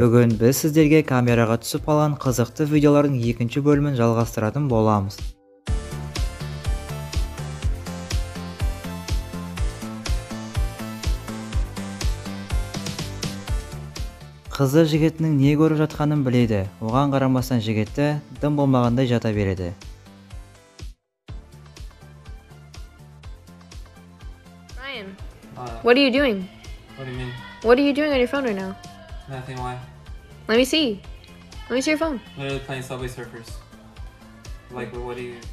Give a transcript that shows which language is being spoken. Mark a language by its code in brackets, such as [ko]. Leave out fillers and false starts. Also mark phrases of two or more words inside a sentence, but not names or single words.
[kk] Бүгін біз сіздерге камераға түсіп қалған қызықты видеолардың екінші бөлімін жалғастыратын боламыз. Қызы жігітінің не көріп жатқанын біледі. Оған қарамастан жігіті дым болмағандай жата береді. [en] Ryan, what are you doing? What do you mean? What are you doing on your phone right now? Nothing, why? Let me see. Let me see your phone. Literally playing Subway Surfers. Like, what do you...